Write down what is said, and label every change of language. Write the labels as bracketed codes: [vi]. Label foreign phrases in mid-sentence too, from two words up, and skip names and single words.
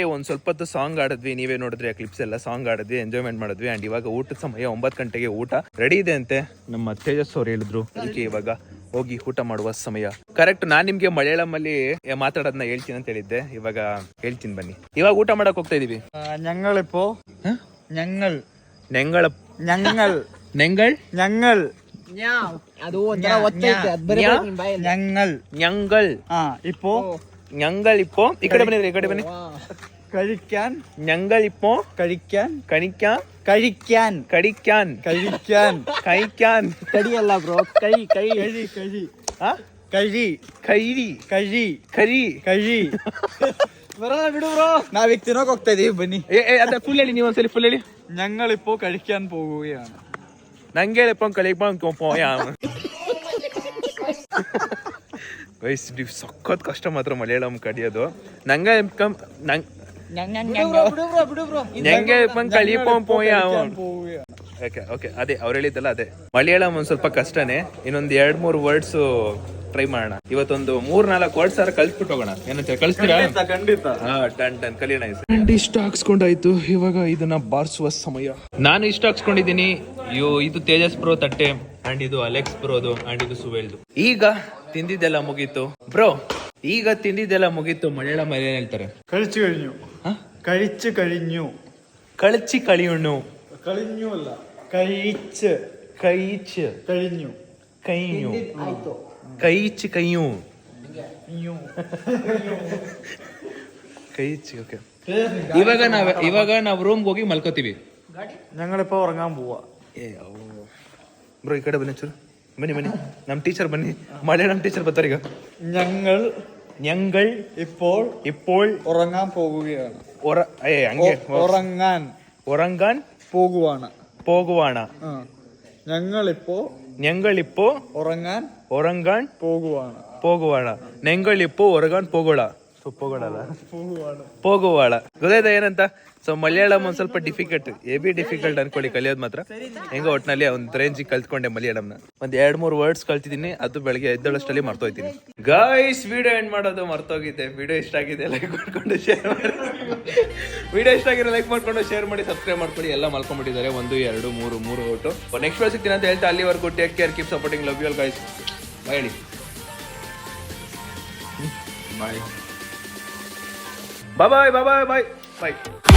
[kn] ಒಂದು ಸ್ವಲ್ಪ ಹೊತ್ತು ಸಾಂಗ್ ಆಡಿದ್ವಿ, ನೀವೇ ನೋಡಿದ್ರಿ ಆ ಕ್ಲಿಪ್ಸ್ ಎಲ್ಲ. ಸಾಂಗ್ ಆಡಿದ್ವಿ, ಎಂಜಾಯ್ಮೆಂಟ್ ಮಾಡಿದ್ವಿ. ಆ್ಯಂಡ್ ಇವಾಗ ಊಟದ ಸಮಯ 9 ಗಂಟೆಗೆ ಊಟ ರೆಡಿ ಇದೆ ಅಂತೆ. ನಮ್ಮ ತೇಜಸ್ ಅವ್ರು ಹೇಳಿದ್ರು, ಅದಕ್ಕೆ ಇವಾಗ ಹೋಗಿ ಊಟ ಮಾಡುವ ಸಮಯ. ಕರೆಕ್ಟ್, ನಾನ್ ನಿಮ್ಗೆ ಮಲಯಾಳಮಲ್ಲಿ ಮಾತಾಡೋದನ್ನ ಹೇಳ್ತೀನಿ ಅಂತ ಹೇಳಿದ್ದೆ, ಇವಾಗ ಹೇಳ್ತೀನಿ ಬನ್ನಿ. ಇವಾಗ ಊಟ ಮಾಡಕ್ ಹೋಗ್ತಾ ಇದೀವಿ. [ml] ഞങ്ങളിപ്പോ ഞങ്ങൾ ನೆಂಗಳ ഞങ്ങൾ ನೆಂಗಳ್ [kn] ഞങ്ങൾ ಅದು ಒಂಥರ ಒತ್ತೈತೆ, ಅದು ಬರೀ ನಿಮ್ ಬಾಯಲ್ಲಿ. [ml] ഞങ്ങൾ ഞങ്ങൾ ഇപ്പോ ഞങ്ങൾ ഇപ്പോ [kn] ಈ ಕಡೆ ಬನ್ನಿ, ಈ ಕಡೆ ಬನ್ನಿ. [ml] കഴിക്കാൻ ഞങ്ങൾ ഇപ്പോ കഴിക്കാൻ കണിക്കാൻ കഴിക്കാൻ കടിക്കാൻ കഴിക്കാൻ കഴിക്കാൻ [kn] ಕಡಿಯಲ್ಲ ಬ್ರೋ, ಕೈ ಕೈ ಕಳಿ ಕಳಿ ಆ ಕಳಿ ಕೈರಿ ಕಳಿ ಕರಿ ಕಳಿ ಬರೋಣ ಬಿಡು ಬ್ರೋ, ನಾವೀಗ ತಿನ್ನೋಕೆ ಹೋಗ್ತಾ ಇದೀವಿ, ಬನ್ನಿ. ಅದ ಫುಲ್ ಹೇಳಿ, ನೀವು ಒಂದ್ಸಲಿ ಫುಲ್ ಹೇಳಿ. [ml] ഞങ്ങളിപ്പോ കഴിക്കാൻ പോവുകയാണ്. [kn] ನಂಗೆ ಗೈಸ್, ನೀವು ಸಖತ್ ಕಷ್ಟ ಮಾತ್ರ ಮಲಯಾಳಂ ಕಡಿಯೋದು. ನಂಗೆ ಓಕೆ ಅದೇ ಅವ್ರು ಹೇಳಿದ್ದಲ್ಲ, ಅದೇ ಮಲಯಾಳಂ ಒಂದ್ ಸ್ವಲ್ಪ ಕಷ್ಟನೇ. ಇನ್ನೊಂದ್ 2-3 ವರ್ಡ್ಸ್ ಟ್ರೈ ಮಾಡೋಣ. ಇವತ್ತೊಂದು 3-4 ವರ್ಡ್ಸ್ ಕಲ್ಸ್ಬಿಟ್ಟು ಹೋಗೋಣ. ಏನಂತ ಕಳಿಸ್ತೀರಾ? ಖಂಡಿತ. ಟನ್ ಕಲಿಯೋಣ. ಇಷ್ಟ ಹಾಕ್ಸ್ಕೊಂಡಾಯ್ತು, ಇವಾಗ ಇದನ್ನ ಬಾರಿಸುವ ಸಮಯ. ನಾನು ಇಷ್ಟ ಹಾಕ್ಸ್ಕೊಂಡಿದ್ದೀನಿ. ಇದು ತೇಜಸ್ ಬ್ರೋ ತಟ್ಟೆ, ಅಂಡ್ ಇದು ಅಲೆಕ್ಸ್ ಬ್ರೋದು, ಅಂಡ್ ಇದು ಸುವೇಲ್ದು. ಈಗ ತಿಂದಿದ್ದೆಲ್ಲ ಮುಗೀತು ಬ್ರೋ, ಈಗ ತಿಂದಿದ್ದೆಲ್ಲ ಮುಗೀತು. ಮಲಯಾಳಂ ಏನ್ ಹೇಳ್ತಾರೆ? [ml] കഴിച്ചു കഴിഞ്ഞു. കഴിച്ചു കഴിഞ്ഞു. ಕಳಚಿ ಕಳಿಯುಣ್ಣು. കഴിഞ്ഞു ಅಲ್ಲ, കഴിച്ച് ಕೈಚ್ കഴിഞ്ഞു. ಕೈಯು [kn] ಆಯ್ತು. ಕೈಚ್ ಕೈಯು ಕೈಚ್. ಓಕೆ, ಇವಾಗ ನಾವು ರೂಮ್ಗೆ ಹೋಗಿ ಮಲ್ಕೋತೀವಿ. [ml] ഞങ്ങളിപ്പോ ഉറങ്ങാൻ പോവാ. [kn] ಬ್ರೋ ಈ ಕಡೆ ಬನ್ನಿ ಚೂರು, ಬನ್ನಿ. ನಮ್ಮ ಟೀಚರ್ ಬನ್ನಿ, ಮಲಯಾಳಂ ಟೀಚರ್ ಬರ್ತಾರೆ ಈಗ. [ml] ഞങ്ങൾ ഇപ്പോൾ ഉറങ്ങാൻ പോവുകയാണ്. [kn] ಹಂಗೆ [ml] ഉറങ്ങാൻ പോകുവാണ്. ഞങ്ങളിപ്പോ ഉറങ്ങാൻ പോകുവാണ്. ഞങ്ങളിപ്പോ ഉറങ്ങാൻ പോകോള. [kn] ಪೋಗೋಡಲ್ಲ ಪೋಗುವಾಳ ಗೊತ್ತಾಯ್ತಾ ಏನಂತ ಸೊ ಮಲಯಾಳಂ ಒಂದ್ ಸ್ವಲ್ಪ [en] difficult difficult [kn] ಅನ್ಕೊಳ್ಳಿ ಕಲಿಯೋದು ಮಾತ್ರ ಹೆಂಗೋ ಒಟ್ನಲ್ಲಿ ಒಂದ್ ರೇಂಜಿಗೆ ಕಲ್ತ್ಕೊಂಡೆ ಮಲಯಾಳಂನ ಒಂದ್ 2-3 ವರ್ಡ್ಸ್ ಕಲ್ತಿದ್ದೀನಿ ಅದು ಬೆಳಗ್ಗೆ ಎದ್ದೇಳಷ್ಟರಲ್ಲಿ ಮರ್ತೋಯ್ತೀನಿ [en] guys video end [kn] ಮಾಡೋದು ಮರ್ತೋಗಿದ್ದೆ ವಿಡಿಯೋ ಇಷ್ಟ ಆಗಿದೆ ಲೈಕ್ ಮಾಡ್ಕೊಂಡು ಶೇರ್ ಮಾಡಿ ವಿಡಿಯೋ ಇಷ್ಟ ಆಗಿರೋ ಲೈಕ್ ಮಾಡ್ಕೊಂಡು ಶೇರ್ ಮಾಡಿ ಸಬ್ಸ್ಕ್ರೈಬ್ ಮಾಡ್ಕೊಳ್ಳಿ ಎಲ್ಲ ಮಲ್ಕೊಂಡ್ಬಿಟ್ಟಿದ್ದಾರೆ 1 2 3 ಓಟು ನೆಕ್ಸ್ಟ್ ವರ್ಷ ಸಿಗ್ತೀನಿ ಅಂತ ಹೇಳ್ತಾ ಅಲ್ಲಿವರೆಗೂ [en] take care keep supporting love you all guys bye [kn] ಹೇಳಿ [en] bye bye bye bye bye